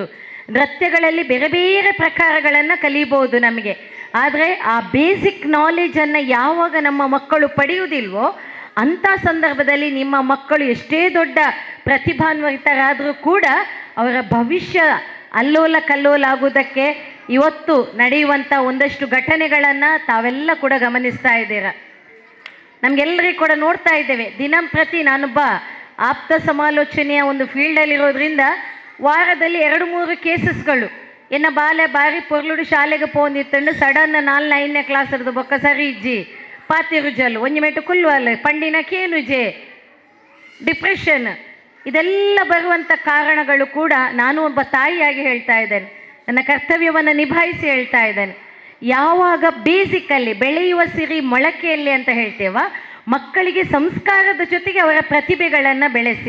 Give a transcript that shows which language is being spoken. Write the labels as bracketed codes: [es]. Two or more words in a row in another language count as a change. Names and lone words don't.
[kn] ನೃತ್ಯಗಳಲ್ಲಿ ಬೇರೆ ಬೇರೆ ಪ್ರಕಾರಗಳನ್ನು ಕಲಿಬೋದು ನಮಗೆ, ಆದರೆ ಆ ಬೇಸಿಕ್ ನಾಲೆಜನ್ನು ಯಾವಾಗ ನಮ್ಮ ಮಕ್ಕಳು ಪಡೆಯುವುದಿಲ್ವೋ ಅಂಥ ಸಂದರ್ಭದಲ್ಲಿ ನಿಮ್ಮ ಮಕ್ಕಳು ಎಷ್ಟೇ ದೊಡ್ಡ ಪ್ರತಿಭಾನ್ವಿತರಾದರೂ ಕೂಡ ಅವರ ಭವಿಷ್ಯ ಅಲ್ಲೋಲ ಕಲ್ಲೋಲ ಆಗುವುದಕ್ಕೆ ಇವತ್ತು ನಡೆಯುವಂಥ ಒಂದಷ್ಟು ಘಟನೆಗಳನ್ನು ತಾವೆಲ್ಲ ಕೂಡ ಗಮನಿಸ್ತಾ ಇದ್ದೀರಾ. ನಮಗೆಲ್ಲರಿಗೂ ಕೂಡ ನೋಡ್ತಾ ಇದ್ದೇವೆ. ದಿನಂಪ್ರತಿ ನಾನೊಬ್ಬ ಆಪ್ತ ಸಮಾಲೋಚನೆಯ ಒಂದು ಫೀಲ್ಡಲ್ಲಿರೋದ್ರಿಂದ ವಾರದಲ್ಲಿ 2-3 ಕೇಸಸ್ಗಳು [tcy] ಎನ್ನ ಬಾಲೆ ಬಾರಿ ಪೊರ್ಲುಡು ಶಾಲೆಗೆ ಪೋಂದಿತ್ತಂಡು ಸಡನ್ 4-5ನೇ ಕ್ಲಾಸ್ ಇರೋದು ಬೊಕ್ಕ ಸರಿ ಇಜ್ಜಿ ಪಾತಿರುಜಲು ಒಂಜಿ ಮೆಟ್ಟು ಕುಲ್ವಲ್ ಪಂಡಿನ ಕೇನುಜೆ [kn] ಡಿಪ್ರೆಷನ್, ಇದೆಲ್ಲ ಬರುವಂಥ ಕಾರಣಗಳು ಕೂಡ ನಾನು ಒಬ್ಬ ತಾಯಿಯಾಗಿ ಹೇಳ್ತಾ ಇದ್ದೇನೆ, ನನ್ನ ಕರ್ತವ್ಯವನ್ನು ನಿಭಾಯಿಸಿ ಹೇಳ್ತಾ ಇದ್ದೇನೆ. ಯಾವಾಗ ಬೇಸಿಕಲ್ಲಿ ಬೆಳೆಯುವ ಸಿರಿ ಮೊಳಕೆಯಲ್ಲಿ ಅಂತ ಹೇಳ್ತೇವ, ಮಕ್ಕಳಿಗೆ ಸಂಸ್ಕಾರದ ಜೊತೆಗೆ ಅವರ ಪ್ರತಿಭೆಗಳನ್ನು ಬೆಳೆಸಿ.